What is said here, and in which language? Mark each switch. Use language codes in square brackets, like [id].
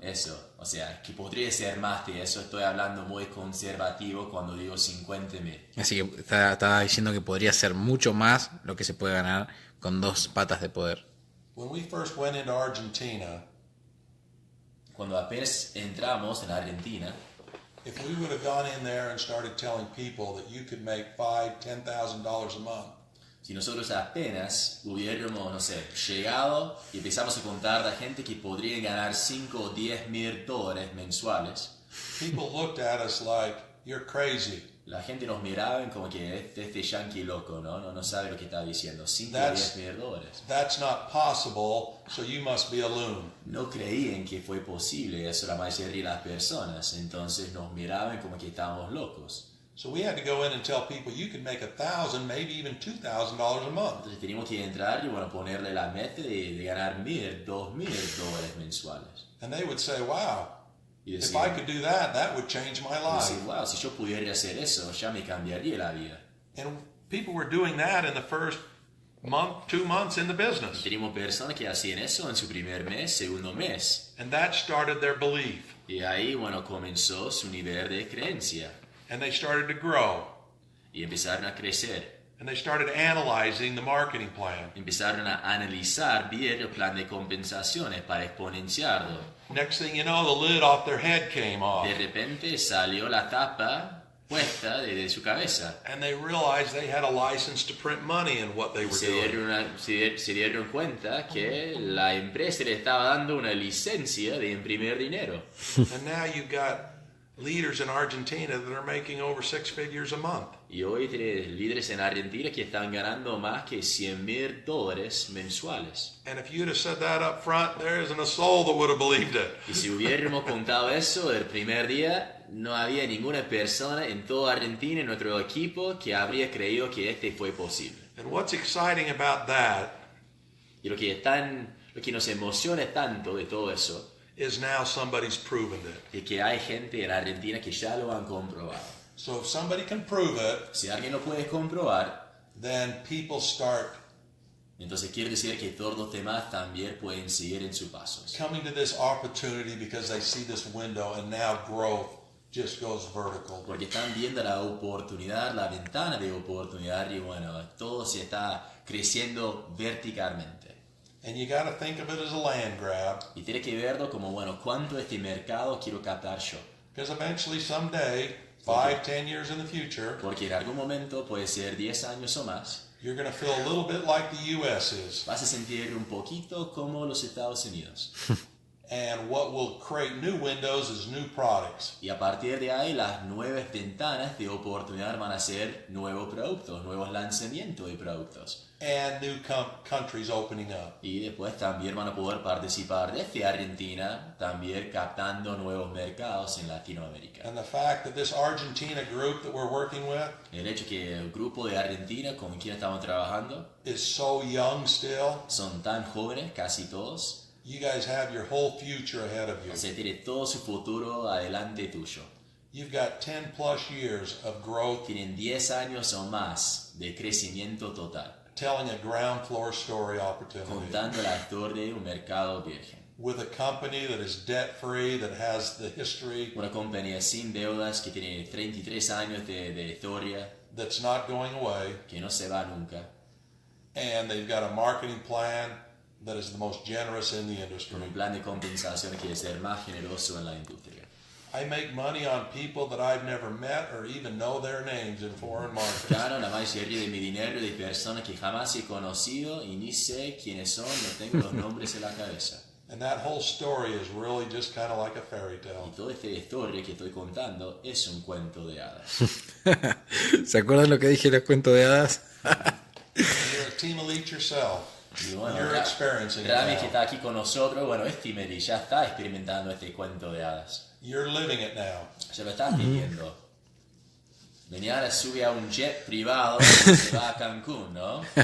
[es] Eso, o sea, que podría ser más de eso. Estoy hablando muy conservativo cuando digo 50,000. Así que estaba diciendo que podría ser mucho más lo que se puede ganar con 2 patas de poder. [en] When we first went into Argentina, [es] Cuando apenas entramos en Argentina, [en] if we would have gone in there and started telling people that you could make $5,000, $10,000 a month, [es] si nosotros apenas hubiéramos, no sé, llegado y empezamos a contar a la gente que podría ganar 5 o 10 mil dólares mensuales, [en] people looked at us like, you're crazy. [es] la gente nos miraba como que este yankee loco, no sabe lo que está diciendo. 5 o 10 mil dólares. [en] That's not possible, so you must be a loon. [es] No creían que fue posible eso la mayoría de las personas, entonces nos miraban como que estábamos locos. [en] So we had to go in and tell people you could make $1,000, maybe even $2,000 a month. [es] Entonces teníamos que entrar y bueno, ponerle la meta de ganar 1,000, 2,000 dólares mensuales. [en] And they would say, wow, [es] Y [en] if [es] decían, [en] I could do that, that would change my life. [es] wow, si yo pudiera hacer eso, ya me cambiaría la vida. [en] And people were doing that in the first month, 2 months in the business. [es] Teníamos personas que hacían eso en su primer mes, segundo mes. [en] And that started their belief. [es] Y ahí, bueno, comenzó su nivel de creencia. [en] And they started to grow. [es] Y empezaron a crecer. [en] And they started analyzing the marketing plan. [es] Empezaron a analizar bien el plan de compensaciones para exponenciarlo. [en] Next thing you know, the lid off their head came off. [es] De repente salió la tapa puesta de su cabeza. [en] And they realized they had a license to print money in what they were doing. [es] Se dieron cuenta que la empresa le estaba dando una licencia de imprimir dinero. [en] And now you've got leaders in Argentina that are making over 6 figures a month. [es] Y hoy tenés líderes en Argentina que están ganando más que $100,000 mensuales. [en] And if you'd have said that up front, there isn't a soul that would have believed it. [es] Y si hubiéramos contado eso el primer día, no había ninguna persona en toda Argentina, en nuestro equipo, que habría creído que fue posible. [en] And what's exciting about that [es] Y lo que nos emociona tanto de todo eso [en] is now somebody's proven it. [es] es que hay gente en Argentina que ya lo han comprobado. [en] So if somebody can prove it, [es] Si alguien lo puede comprobar, [en] then people start [es] entonces quiere decir que todos los demás también pueden seguir en sus pasos. [en] coming to this opportunity because they see this window, and now growth just goes vertical. [es] Porque están viendo la oportunidad, la ventana de oportunidad, y bueno, todo se está creciendo verticalmente. [en] And you got to think of it as a land grab, [es] Y tiene que verlo como, bueno, ¿cuánto de este mercado quiero captar yo? [en] because eventually, someday, 5, 10 years in the future, [es] Porque en algún momento, puede ser 10 años o más, [en] you're going to feel a little bit like the U.S. is. [es] vas a sentir un poquito como los Estados Unidos. [en] And what will create new windows is new products. [es] Y a partir de ahí, las nuevas ventanas de oportunidad van a ser nuevos productos, nuevos lanzamientos de productos. [en] And new countries opening up. [es] Y después también van a poder participar desde Argentina, también captando nuevos mercados en Latinoamérica. [en] And the fact that this Argentina group that we're working with [es] El hecho que el grupo de Argentina con quien estamos trabajando [en] is so young still. [es] son tan jóvenes, casi todos. [en] You guys have your whole future ahead of you. [es] Se tiene todo su futuro adelante tuyo. [en] You've got 10 plus years of growth, [es] Tienen 10 años o más de crecimiento total, [en] telling a ground floor story opportunity [es] contando la historia de un mercado virgen. [en] with a company that is debt free, that has the history, [es] Una compañía sin deudas que tiene 33 años de historia, [en] that's not going away, [es] que no se va nunca, [en] and they've got a marketing plan that is the most generous in the industry. [es] con un plan de compensación que es el más generoso en la industria. [en] I make money on people that I've never met or even know their names in foreign markets. [es] Gano la mayoría de mi dinero de personas que jamás he conocido y ni sé quiénes son, no tengo los nombres en la cabeza. [en] And that whole story is really just kind of like a fairy [es] Y [en] tale. [es] toda esta historia que estoy contando es un cuento de hadas. ¿Se acuerdan lo que dije en los cuentos de hadas? [en] You're a team elite yourself. [es] Y bueno, [en] You're experiencing it [es] Rami que [en] now. [es] está aquí con nosotros, bueno, Timely ya está experimentando este cuento de hadas. [en] You're living it now. [es] Ya lo estás viviendo. Mañana sube a un jet privado y se va a Cancún, ¿no?